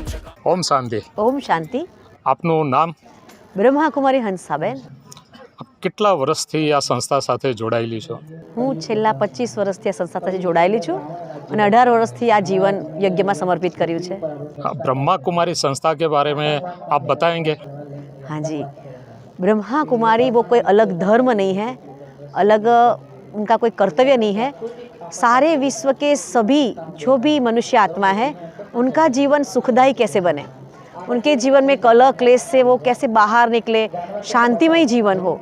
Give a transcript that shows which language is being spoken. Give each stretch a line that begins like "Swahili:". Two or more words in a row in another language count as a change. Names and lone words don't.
Hindi: ओम शांति। ओम शांति।
Gujarati: આપનું નામ? બ્રહ્માકુમારી હંસાબેન। કેટલા વર્ષથી આ સંસ્થા સાથે જોડાયેલી છો? હું છેલ્લા 25 વર્ષથી આ સંસ્થા સાથે જોડાયેલી છું અને 18 વર્ષથી આ જીવન યજ્ઞમાં સમર્પિત કર્યું છે।
Hindi: ब्रह्मा कुमारी संस्था के बारे में आप बताएंगे? हाँ जी, ब्रह्मा कुमारी वो कोई अलग धर्म नहीं है, अलग उनका कोई कर्तव्य नहीं है। सारे विश्व के सभी जो भी मनुष्य आत्मा है उनका जीवन सुखदायी कैसे बने, उनके जीवन में कलह क्लेश से वो कैसे बाहर निकले, शांतिमय जीवन हो।